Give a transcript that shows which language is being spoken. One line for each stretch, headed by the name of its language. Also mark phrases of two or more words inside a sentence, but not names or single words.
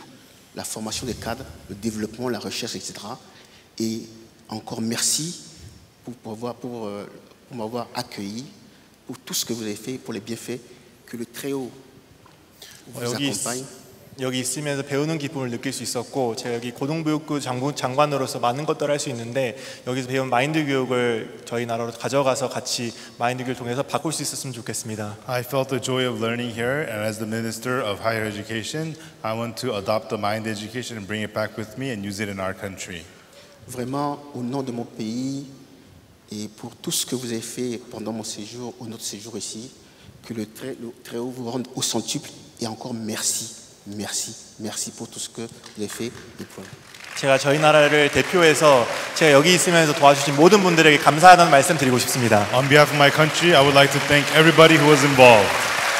French: La formation des cadres, le développement, la recherche, etc. Et encore merci pour m'avoir accueilli, pour tout ce que vous avez fait, pour les bienfaits, que le Très-Haut vous accompagne.
Korean: 여기 있으면서 배우는 기쁨을 느낄 수 있었고 제가 여기 고등교육부 장관으로서 많은 것들을 할 수 있는데 여기서 배운 마인드 교육을 저희 나라로 가져가서 같이 마인드 교육을 통해서 바꿀 수 있었으면 좋겠습니다.
English: I felt the joy of learning here, and as the Minister of Higher Education, I want to adopt the mind education and bring it back with me and use it in our country.
French: Vraiment, au nom de mon pays et pour tout ce que vous avez fait pendant mon séjour, ou notre séjour ici, que le Très-Haut vous rende au centuple et encore merci. Merci, merci pour tout ce que vous avez fait.
Korean: 제가 저희 나라를 대표해서 제가 여기 있으면서 도와주신 모든 분들에게 감사하다는 말씀 드리고 싶습니다.
English: On behalf of my country, I would like to thank everybody who was involved.